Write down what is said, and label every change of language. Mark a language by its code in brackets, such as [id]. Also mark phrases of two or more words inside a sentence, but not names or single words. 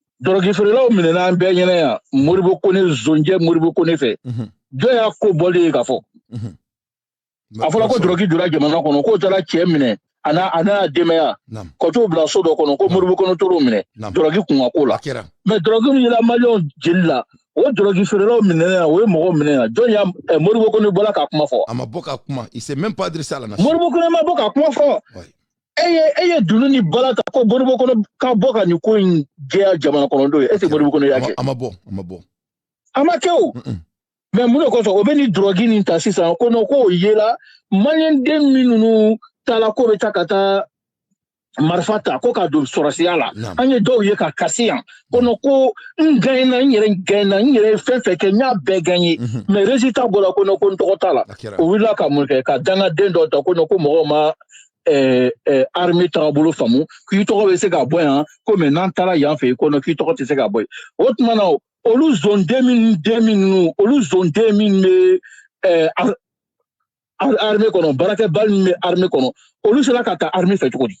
[bm] drogue feerelaw minɛna an bɛɛ ɲɛna yan Moribo Kone zonjɛ Moribo Kone fɛ jɔn y'a ko bɔlen ye ka fɔ a fɔra ko drogue donna jamana kɔnɔ k'o taara cɛ minɛ a n'a denbaya ka t'o bila so dɔ kɔnɔ ko Moribo Kone t'o minɛ drogue kun ka ko la mais drogue min yela maliyɛnw jeli la o drogue feerelaw minɛna o ye mɔgɔw minɛ yan jɔn y'a Moribo Kone bɔra ka kuma fɔ a ma bɔ ka kuma [fr] il s'est même pas adressé à la nation [bm] Moribo Kone ma bɔ ka kuma fɔ e ye dunu ni bala ta ko Moribo Kone ka bɔ ka nin ko in jɛya jamana kɔnɔdenw ye [fr] est ce que [bm] Moribo Kone y'a kɛ a ma bɔ a ma kɛ o mais mun de kɔsɔn o bɛ ni drogue nin ta sisan ko non ko o yela maliyɛnden minnu taala ko bɛ taa ka taa marifa ta ko ka don sɔrɔsiya la an ye dɔw ye ka kasi yan ko non ko n gagnena n yɛrɛ ye fɛn fɛn kɛ n y'a bɛɛ [fr] gagné mais résultat [bm] bɔra ko non ko n tɔgɔ t'a la o wulila ka mun kɛ ka dangaden dɔ ta ko non ko mɔgɔw ma armée tagabolo faamu k'i tɔgɔ bɛ se ka bɔ yan ko mais n'an taara yan fɛ ko non k'i tɔgɔ tɛ se ka bɔ yen o tuma na olu zonden minnu bɛ armée kɔnɔ baarakɛbali min bɛ armée kɔnɔ olu sera ka taa armée fɛ cogo di